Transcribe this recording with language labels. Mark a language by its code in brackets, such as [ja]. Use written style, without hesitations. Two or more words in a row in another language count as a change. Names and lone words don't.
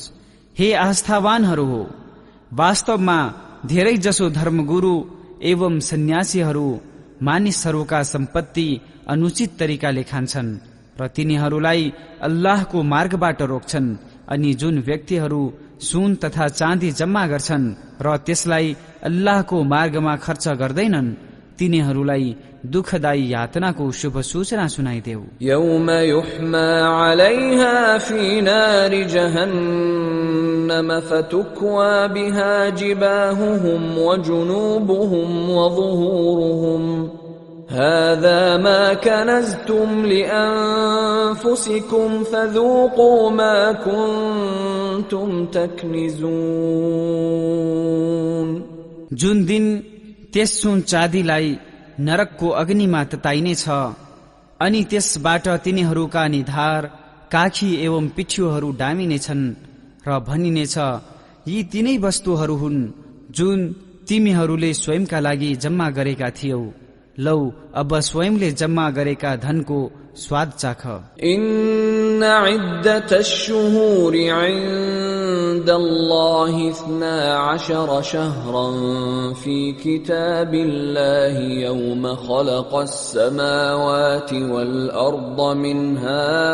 [ne] हे आस्थावानहरू हो, वास्तवमा धेरै जसो धर्मगुरु एवं सन्यासीहरू मानिसहरूका सम्पत्ति अनुचित तरिकाले खान्छन् र तिनीहरूलाई अल्लाहको मार्गबाट रोक्छन्। अनि जुन व्यक्तिहरू सुन तथा चाँदी जम्मा गर्छन् र त्यसलाई अल्लाहको मार्गमा खर्च गर्दैनन्, तिनीहरूलाई दुःखदायी यातनाको शुभ सूचना सुनाइदेऊ। [ar] يوم يحمى عليها في نار جهنم فتكوى بها جباههم وجنوبهم وظهورهم هذا ما كنزتم لأنفسكم فذوقوا ما كنتم تكنزون। [ne] जुन दिन त्यस सुन चाँदीलाई नरकको अग्निमा तताइनेछ अनि त्यसबाट तिनीहरूका निधार, काखी एवं पिठ्यूहरू डामिनेछन् र भनिनेछ, यी तिनै वस्तुहरू हुन् जुन तिमीहरूले स्वयंका लागि जम्मा गरेका थियौ। लौ अब स्वयंले जम्मा गरेका धनको स्वाद चाख। [ar] إن عدة الشهور عند الله 12 شهرا في كتاب الله يوم خلق السماوات والأرض منها